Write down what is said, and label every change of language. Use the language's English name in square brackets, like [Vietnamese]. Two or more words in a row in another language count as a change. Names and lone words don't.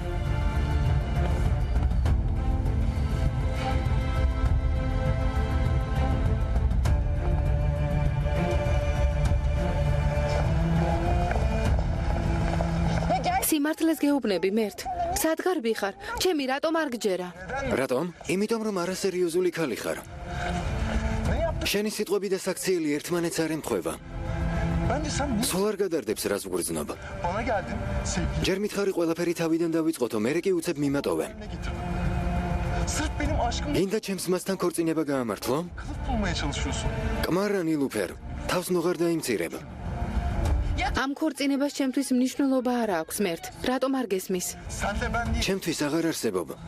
[Georgian] სიმართლეს გეუბნები, მერტ. სად გარბი ხარ? ჩემი რატომ არ გჯერა? რატომ? იმიტომ რომ არასერიოზული ქალი ხარ. შენი სიტყვები და საქციელი ერთმანეთს არ ემთხვევა. [Turkish] Bence sen ne? [Georgian] სულ არ გადარდებს რას ვგრძნობა. [Turkish] Bana geldin. Sevgili [Georgian] ჯერ მითხარი ყველაფერი თავიდან დავიწყოთო, მერე კი უცებ მიმატოვე. [Turkish] ne getirdin? Sırf benim aşkımla [Georgian] გინდა ჩემს მასთან ქორწინება გაამართლო? [Turkish] kılıf bulmaya çalışıyorsun. [Georgian] კმარა ნილუფერ, თავს ნუღარ დაიმცირებ. ამ ქორწინებას ჩემთვის მნიშვნელობა არ აქვს, მერტ. რატომ არ გესმის? [Turkish] Sen de ben değil. [Georgian] ჩემთვის აღარ არსებობ.